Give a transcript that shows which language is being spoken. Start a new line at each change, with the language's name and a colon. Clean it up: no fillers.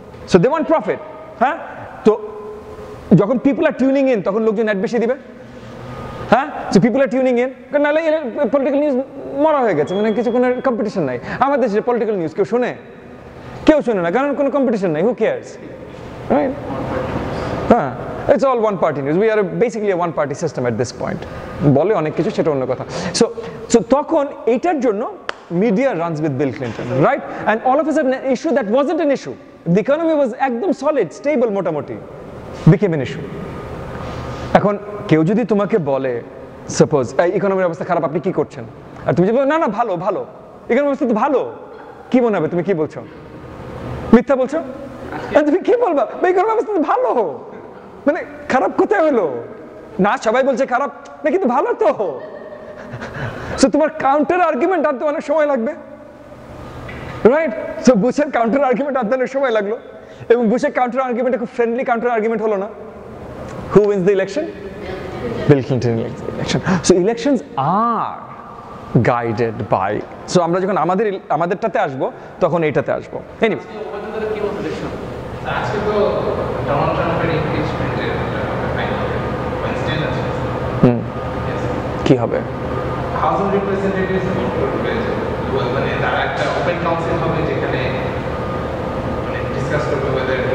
English: so they want profit,
Bangla: হ্যাঁ? তো যখন
English: people are tuning in,
Bangla: তখন লোকজন অ্যাড বেশি দিবে, হ্যাঁ?
English: so people are tuning in,
Bangla: কারণ নাহলে পলিটিক্যাল নিউজ মরা হয়ে গেছে, মানে কিছু কোনো কম্পিটিশন নাই। আমাদের দেশে পলিটিক্যাল নিউজ কেউ শোনে না, কারণ কোনো কম্পিটিশন নাই,
English: Who cares, right?
Bangla: হ্যাঁ,
English: It's all one party news. We are basically a one party system at this point.
Bangla: বলে অনেক কিছু, সেটা অন্য কথা।
English: So
Bangla: তখন এটার জন্য
English: media runs with Bill Clinton, right? And all of a sudden an issue that wasn't an issue, the economy was একদম solid, stable মোটামুটি, became an issue.
Bangla: এখন কেউ যদি তোমাকে বলে সাপোজ ইকোনমির অবস্থা খারাপ, আপনি কি করছেন, আর তুমি যদি বলো না না ভালো ভালো, ইকোনমির অবস্থা তো ভালো, কি মনে হবে তুমি কি বলছো? মিথ্যা বলছো? তুমি কি বলবা ইকোনমির অবস্থা তো ভালো, মানে খারাপ কোথায় হলো? না সবাই বলছে খারাপ, না কিন্তু ভালো তো। সো তোমার কাউন্টার আর্গুমেন্ট আনতে অনেক সময় লাগবে, রাইট? সো বুশের কাউন্টার আর্গুমেন্ট আনতে অনেক সময় লাগলো, এবং বুশের কাউন্টার আর্গুমেন্ট খুব ফ্রেন্ডলি কাউন্টার আর্গুমেন্ট হলো না।
English: Who wins the election? Bill Clinton wins the election. So elections are guided by.
Bangla: So আমরা যখন আমাদেরটাতে আসবো তখন এইটাতে আসবো।
English: Anyway.
Bangla: আজকে তো ডোনাল্ড ট্রাম্পের ইমপিচমেন্টের ফাইনাল ওয়েডনেসডে আছে। কি হবে? হাউস অফ রিপ্রেজেন্টেটিভস ভোট করবে, মানে তারা একটা ওপেন কাউন্সিল হবে যেখানে মানে ডিসকাস করবে whether